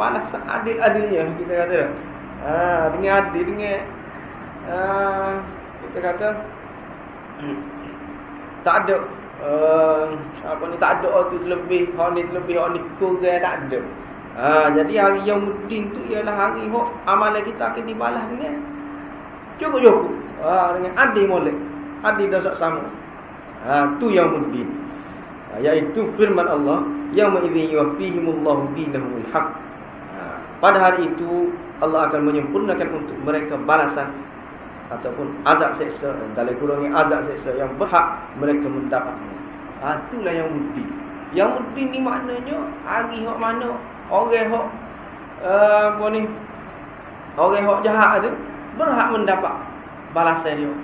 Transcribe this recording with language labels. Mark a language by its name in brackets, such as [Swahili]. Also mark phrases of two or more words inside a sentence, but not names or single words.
[Malay] Balas seadil-adilnya kita kata. Dengan adil, dengan kita kata tak ada tak ada tu terlebih, hak ni terlebih, hak ni kurang, tak ada. Jadi hari Yaumuddin tu ialah hari hok amalan kita akan dibalas dengan cukup-cukup. Dengan adil molek. Adil dan saksama. Tu Yaumuddin. Iaitu firman Allah, [Arabic] يومئذ يوفيهم الله دينهم الحق. [Malay] Pada hari itu Allah akan menyempurnakan untuk mereka balasan ataupun azab seksa, dalam kurungnya azab seksa yang berhak mereka mendapatnya. Itulah yang mudi. Yang mudi ni maknanya hari hok mana orang hok orang hok jahat tu berhak mendapat balasan dia.